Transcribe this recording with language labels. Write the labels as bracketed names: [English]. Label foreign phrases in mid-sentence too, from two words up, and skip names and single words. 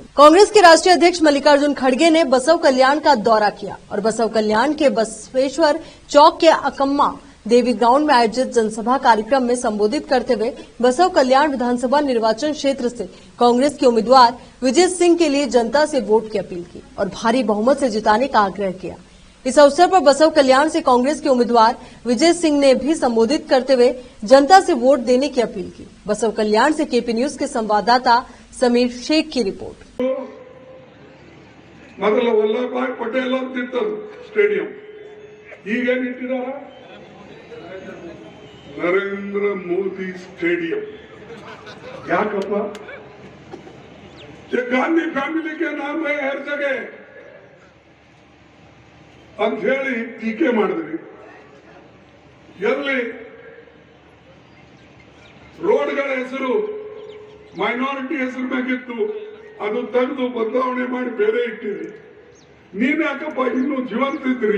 [Hindi] कांग्रेस के राष्ट्रीय अध्यक्ष मल्लिकार्जुन खड़गे ने बसव कल्याण का दौरा किया और बसव कल्याण के बसवेश्वर चौक के अकम्मा देवी ग्राउंड में आयोजित जनसभा कार्यक्रम में संबोधित करते हुए बसव कल्याण विधानसभा निर्वाचन क्षेत्र से कांग्रेस के उम्मीदवार विजय सिंह के लिए जनता से वोट की अपील की और भारी बहुमत से जिताने का आग्रह किया। इस अवसर पर बसव कल्याण से कांग्रेस के उम्मीदवार विजय सिंह ने भी संबोधित करते हुए जनता से वोट देने की अपील की। बसव कल्याण से केपी न्यूज के संवाददाता समीर शेख की रिपोर्ट। [Kannada] ಮೊದಲು ವಲ್ಲಭಭಾಯ್ ಪಟೇಲ್ ಅಂತಿತ್ತು ಸ್ಟೇಡಿಯಂ, ಈಗೇನಿಟ್ಟಿದಾರ ನರೇಂದ್ರ ಮೋದಿ ಸ್ಟೇಡಿಯಂ। ಯಾಕಪ್ಪ? [Hindi] ये गांधी फैमिली के नाम है हर जगह [Kannada] ಅಂತ ಹೇಳಿ ಟೀಕೆ ಮಾಡಿದ್ರಿ। ಎಲ್ಲಿ ರೋಡ್ಗಳ ಹೆಸರು ಮೈನಾರಿಟಿ ಹೆಸರು ಮ್ಯಾಗಿತ್ತು, ಅದು ತೆಗೆದು ಬದಲಾವಣೆ ಮಾಡಿ ಬೇರೆ ಇಟ್ಟಿರಿ। ನೀವ್ ಯಾಕಪ್ಪ ಇನ್ನೂ ಜೀವಂತ ಇದ್ರಿ?